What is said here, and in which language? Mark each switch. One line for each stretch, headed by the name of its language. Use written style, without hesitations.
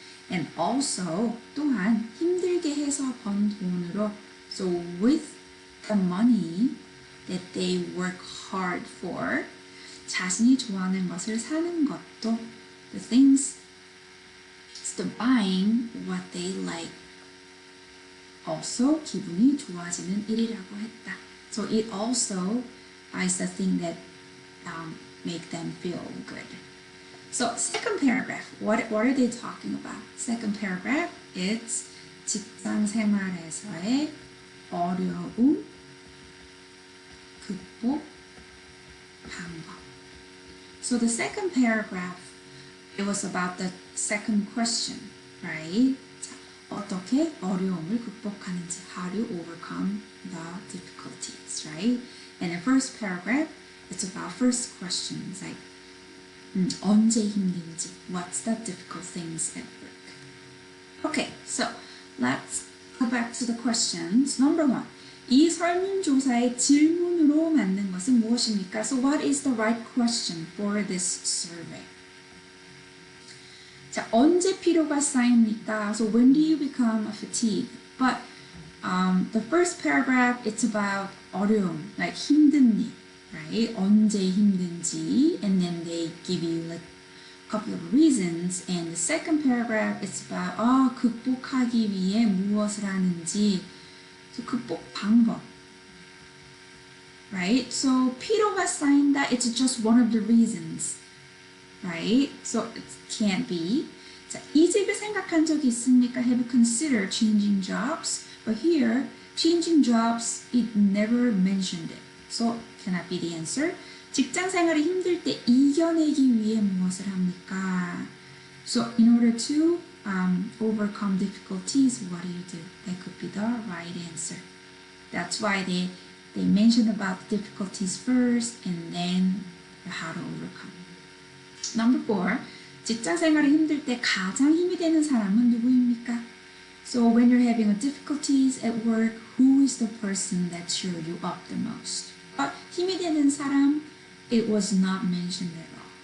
English: And also,
Korean: 또한 힘들게 해서 번 돈으로,
English: so with the money that they work hard for,
Korean: 자신이 좋아하는 것을 사는 것도,
English: the things, it's the buying what they like.
Korean: Also, 기분이 좋아지는 일이라고 했다.
English: So it also is the thing that make them feel good. So second paragraph, what are they talking about? Second paragraph, it's
Korean: 직장 생활에서의 어려움, 극복, 방법.
English: So the second paragraph, it was about the second question, right?
Korean: 자, 어떻게 어려움을 극복하는지,
English: how to overcome the difficulties, right? And the first paragraph, it's about first questions, like
Korean: 언제 힘든지,
English: what's the difficult things at work. Okay, so let's go back to the questions. Number one,
Korean: 이 설문조사의 질문으로 맞는 것은 무엇입니까?
English: So what is the right question for this survey?
Korean: 자, 언제 피로가 쌓입니까?
English: So when do you become fatigued? But the first paragraph, it's about 어려움, like
Korean: 힘든 일,
English: right?
Korean: 언제 힘든지,
English: and then they give you like a couple of reasons. And the second paragraph, it's about
Korean: 극복하기 위해 무엇을 하는지,
English: so
Korean: 극복 방법,
English: right? So
Korean: 피로가 쌓인다,
English: it's just one of the reasons, right? So it can't be.
Korean: 자, 이직을 생각한 적이 있습니까?
English: Have you considered changing jobs? But here, changing jobs, it never mentioned it. So cannot be the answer.
Korean: 직장 생활이 힘들 때 이겨내기 위해 무엇을 합니까?
English: So in order to overcome difficulties, what do you do? That could be the right answer. That's why they mentioned about the difficulties first and then how to overcome. Number 4,
Korean: 직장 생활이 힘들 때 가장 힘이 되는 사람은 누구입니까?
English: So when you're having difficulties at work, who is the person that cheers you up the most? But
Korean: 힘이 되는 사람,
English: it was not mentioned at all.